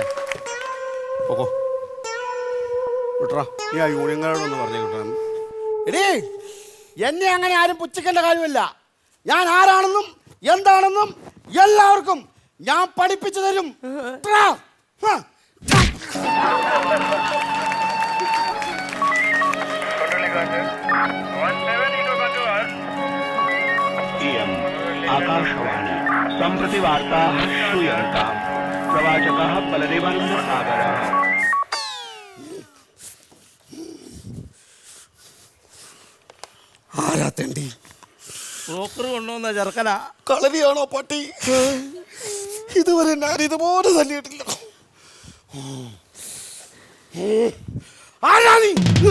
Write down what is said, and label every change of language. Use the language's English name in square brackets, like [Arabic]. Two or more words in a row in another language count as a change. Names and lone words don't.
[Malayalam] ഓക്കോ വിട്ടറാ. നീ ആ യൂണിയൻകാരോടൊന്ന് പറഞ്ഞു കിട്ടാൻ. എടീ എന്നെ അങ്ങനെ ആരും പുച്ഛിക്കേണ്ട കാര്യമില്ല. ഞാൻ ആരാണെന്നും എന്താണെന്നും എല്ലാവർക്കും ഞാൻ പഠിപ്പിച്ചു തരും. ട്രാ. ഹ. [Sanskrit] आकाशवाणी सम्प्रति वार्ताः श्रूयन्ताम् प्रवाचकः बलदेवानन्द सागरः [Malayalam] ആരാ തെണ്ടി? ബ്രോക്കർ കൊണ്ടുവന്ന ചെറുക്കനാ. കളരിയാണോ പട്ടി? ഇതുവരെ ഞാൻ ഇതുപോലെ തല്ലിയിട്ടില്ല. ആരാ നീ?